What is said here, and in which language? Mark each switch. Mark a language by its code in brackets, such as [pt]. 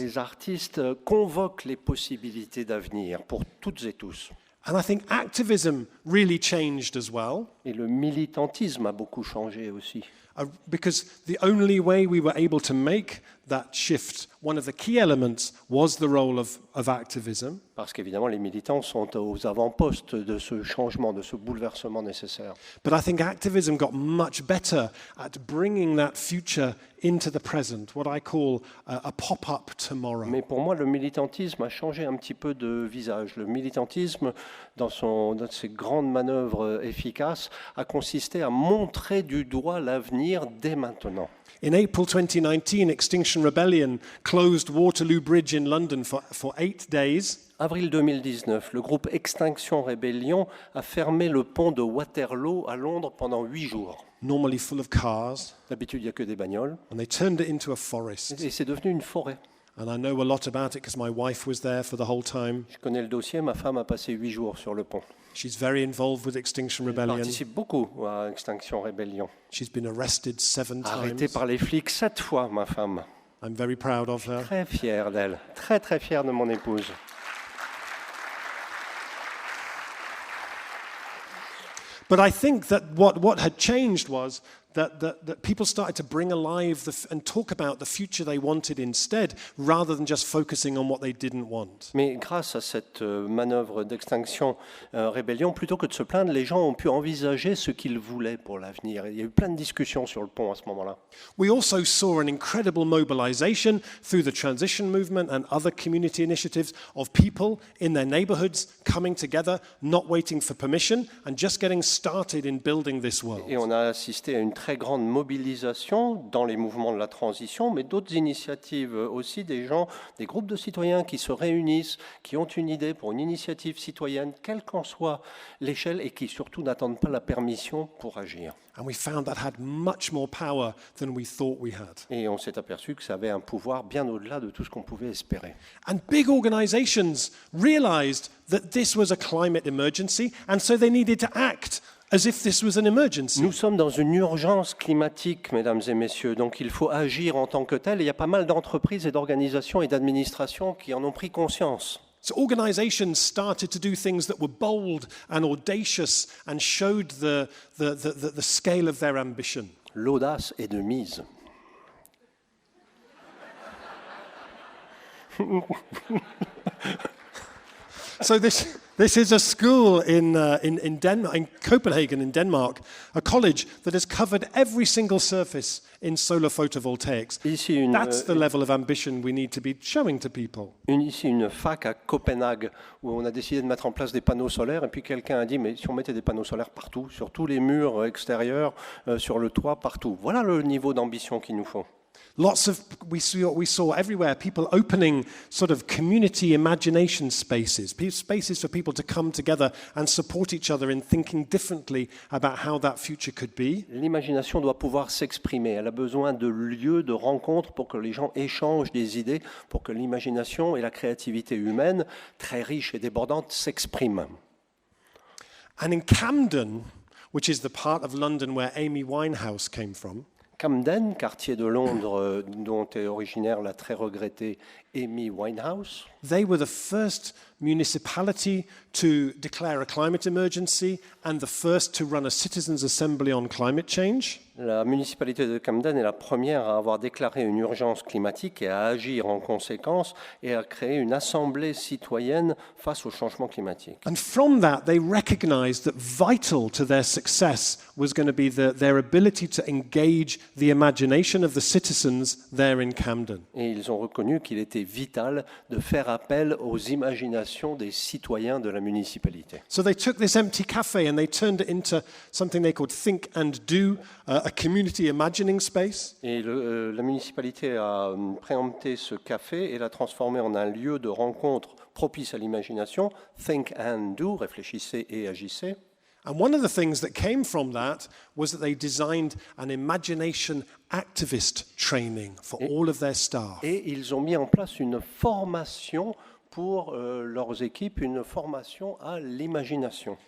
[fr] Les artistes convoquent les possibilités d'avenir pour toutes et tous. [en] And I think activism really changed as well. [fr] Et le militantisme a beaucoup changé aussi. [en] Because the only way we were able to make that shift, one of the key elements was the role of activism. [fr] Parce qu'évidemment, les militants sont aux avant-postes de ce changement, de ce bouleversement nécessaire. [en] But I think activism got much better at bringing that future into the present, what I call a pop-up tomorrow. [fr] Mais pour moi, le militantisme a changé un petit peu de visage. Le militantisme, dans ses grandes manœuvres efficaces, a consisté à montrer du doigt l'avenir dès maintenant. [en] In April 2019, Extinction Rebellion closed Waterloo Bridge in London for 8 days. [fr] Avril 2019, le groupe Extinction Rebellion a fermé le pont de Waterloo à Londres pendant 8 jours. [en] Normally full of cars. [fr] D'habitude, il n'y a que des bagnoles. [en] And they turned it into a forest. [fr] Et c'est devenu une forêt. [en] And I know a lot about it because my wife was there for the whole time. [fr] Je connais le dossier, ma femme a passé 8 jours sur le pont. [en] She's very involved with Extinction [fr] Elle [en] Rebellion. [fr] participe beaucoup à Extinction Rebellion. [en] She's been arrested 7 [fr] Arrêtée [en] times. [fr] par les flics 7 fois, ma femme. [en] I'm very proud of her. [fr] Très fier d'elle. Très, très fier de mon épouse. [en] But I think that what had changed was that people started to bring alive and talk about the future they wanted instead, rather than just focusing on what they didn't want. [fr] Mais grâce à cette manœuvre d'extinction rébellion, plutôt que de se plaindre, les gens ont pu envisager ce qu'ils voulaient pour l'avenir. Il y a eu plein de discussions sur le pont à ce moment-là. [en] We also saw an incredible mobilization through the transition movement and other community initiatives of people in their neighborhoods coming together, not waiting for permission, and just getting started in building this world. [fr] Et on a assisté à une très grande mobilisation dans les mouvements de la transition, mais d'autres initiatives aussi, des gens, des groupes de citoyens qui se réunissent, qui ont une idée pour une initiative citoyenne, quelle qu'en soit l'échelle, et qui surtout n'attendent pas la permission pour agir. [en] And we found that had much more power than we thought we had. [fr] Et on s'est aperçu que ça avait un pouvoir bien au-delà de tout ce qu'on pouvait espérer. [en] And big organizations realized that this was a climate emergency, and so they needed to act as if this was an emergency. [fr] Nous sommes dans une urgence climatique, mesdames et messieurs, donc il faut agir en tant que tel. Et il y a pas mal d'entreprises et d'organisations et d'administrations qui en ont pris conscience. [en] So organizations started to do things that were bold and audacious and showed the scale of their ambition. [fr] L'audace est de mise. [en] So this is a school in Copenhagen in Denmark, a college that has covered every single surface in solar photovoltaics. That's the level of ambition we need to be showing to people. [fr] Ici, une fac à Copenhague où on a décidé de mettre en place des panneaux solaires et puis quelqu'un a dit mais si on mettait des panneaux solaires partout, sur tous les murs extérieurs, sur le toit, partout. Voilà le niveau d'ambition qu'il nous faut. [en] We saw everywhere people opening sort of community imagination spaces for people to come together and support each other in thinking differently about how that future could be. [fr] L'imagination doit pouvoir s'exprimer. Elle a besoin de lieux, de rencontres pour que les gens échangent des idées, pour que l'imagination et la créativité humaine, très riche et débordante, s'expriment. [en] And in Camden, which is the part of London where Amy Winehouse came from, [fr] Camden, quartier de Londres dont est originaire la très regrettée Amy Winehouse. [en] They were the first municipality to declare a climate emergency and the first to run a citizens' assembly on climate change. [fr] La municipalité de Camden est la première à avoir déclaré une urgence climatique et à agir en conséquence et à créer une assemblée citoyenne face au changement climatique. [en] And from that, they recognized that vital to their success was going to be their ability to engage the imagination of the citizens there in Camden. [fr] Et ils ont reconnu qu'il était vital de faire appel aux imaginations des citoyens de la municipalité. [en] So they took this empty cafe and they turned it into something they called Think and Do, a community imagining space. [fr] Et la municipalité a préempté ce café et l'a transformé en un lieu de rencontre propice à l'imagination. Think and Do, réfléchissez et agissez. [en] And one of the things that came from that was that they designed an imagination activist training for all of their staff. [fr] Et ils ont mis en place une formation pour leurs équipes, une formation à l'imagination.